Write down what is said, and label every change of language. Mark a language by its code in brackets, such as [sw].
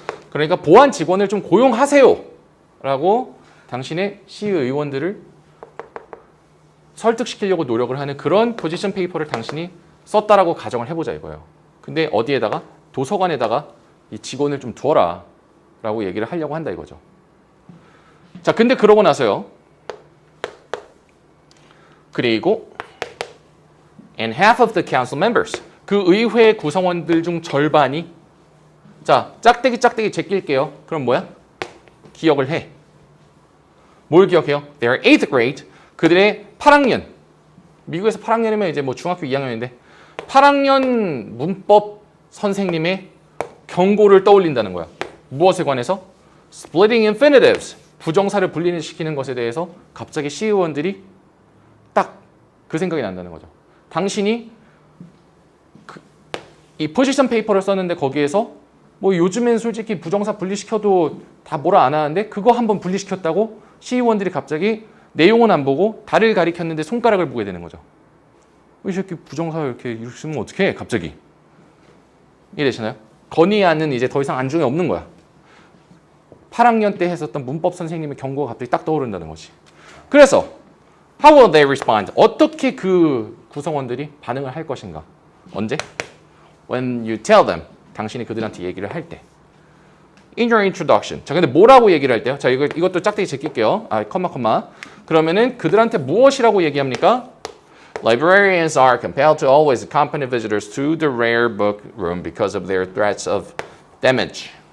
[ko] 그러니까 보안 직원을 좀 고용하세요. 라고 당신의 시의원들을 설득시키려고 노력을 하는 그런 포지션 페이퍼를 당신이 썼다라고 가정을 해보자 이거예요. 근데 어디에다가? 도서관에다가 이 직원을 좀 두어라 라고 얘기를 하려고 한다 이거죠. 자, 근데 그러고 나서요. 그리고 [en] and half of the council members. [ko] 그 의회 구성원들 중 절반이 자, 짝대기 제낄게요. 그럼 뭐야? 기억을 해. 뭘 기억해요? [en] Their 8th grade. [ko] 그들의 8학년. 미국에서 8학년이면 이제 뭐 중학교 2학년인데 8학년 문법 선생님의 경고를 떠올린다는 거야. 무엇에 관해서? [en] Splitting infinitives. [ko] 부정사를 분리시키는 것에 대해서 갑자기 시의원들이 딱 그 생각이 난다는 거죠. 당신이 이 포지션 페이퍼를 썼는데 거기에서 뭐 요즘엔 솔직히 부정사 분리시켜도 다 뭐라 안 하는데 그거 한번 분리시켰다고 시의원들이 갑자기 내용은 안 보고 달을 가리켰는데 손가락을 보게 되는 거죠. 이 새끼 부정사 이렇게 쓰면 어떡해 갑자기. 이해되시나요? 건의안은 이제 더 이상 안중에 없는 거야. 8학년 때 했었던 문법 선생님의 경고가 갑자기 딱 떠오른다는 거지. 그래서 [en] how will they respond? [ko] 어떻게 그 구성원들이 반응을 할 것인가? 언제? [en] When you tell them. [ko] 당신이 그들한테 얘기를 할 때. [en] In your introduction. [ko] 자, 근데 뭐라고 얘기를 할 때요? 자, 이것도 짝대기 제낄게요. 컴마. 그러면은 그들한테 무엇이라고 얘기합니까? [en] Librarians are compelled to always accompany visitors to the rare book room because of their threats of damage.